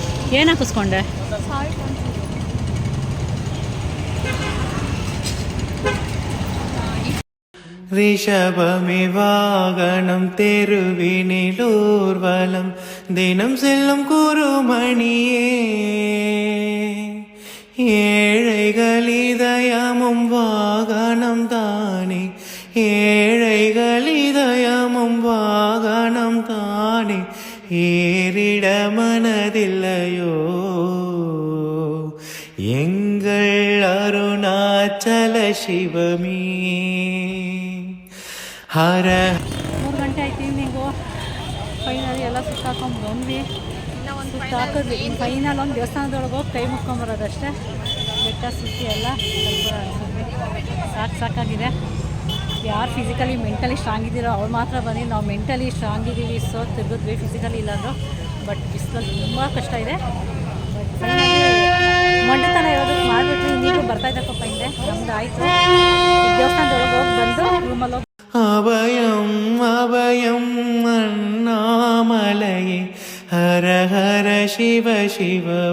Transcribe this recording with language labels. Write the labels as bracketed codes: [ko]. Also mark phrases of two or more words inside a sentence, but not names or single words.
[kn] ಏನು ಹಾಕಿಸ್ಕೊಂಡೆ? [ta] ரிஷபமிவாகனம் தெருவினிலூர்வலம் தினம் செல்லும் குருமணியே ஏழைகள் இதயமும் வாகனம் தானே ஏழைகள் இதயமும் வாகனம் தானே ஏறிட மனதில்லையோ எங்கள் அருணாச்சல சிவமே ಹರ [kn] 3 ಗಂಟೆ ಆಯ್ತು ಈವ್ನಿಂಗು. ಫೈನಲಿ ಎಲ್ಲ ಸುತ್ತಾಕೊಂಡು ಬಂದ್ವಿ. ಸುತ್ತಾಕಿದ್ವಿ. ಫೈನಲ್ ಒಂದು ದೇವಸ್ಥಾನದೊಳಗೆ ಹೋಗಿ ಕೈ ಮುಕ್ಕೊಂಬರೋದಷ್ಟೇ. ಬೆಟ್ಟ ಸುತ್ತಿ ಎಲ್ಲ ಸಾಕಾಗಿದೆ. ಯಾರು [en] physically mentally strong [kn] ಇದ್ದೀರೋ ಅವ್ರು ಮಾತ್ರ ಬನ್ನಿ. ನಾವು [en] mentally strong [kn] ಇದ್ದೀವಿ, ಸೊ ತಿರುಗಿದ್ವಿ. ಫಿಸಿಕಲಿ ಇಲ್ಲಾಂದ್ರು ಬಟ್ ಬಿಸಿಲಲ್ಲಿ ತುಂಬ ಕಷ್ಟ ಇದೆ. ಬಟ್ ಮಂಡತನ ಇರೋದಕ್ಕೆ ಮಾಡಿಬಿಟ್ವಿ. ಇನ್ನೀಗೂ ಬರ್ತಾಯಿದ್ದಕ್ಕಪ್ಪ ಹಿಂದೆ ನಮ್ದು ಆಯಿತು. ದೇವಸ್ಥಾನದೊಳಗೆ ಹೋಗಿ ಬಂದು ರೂಮಲ್ಲಿ ಹೋಗಿ [ta] அபயம் அபயம் அண்ணாமலையே ஹர ஹர சிவ சிவ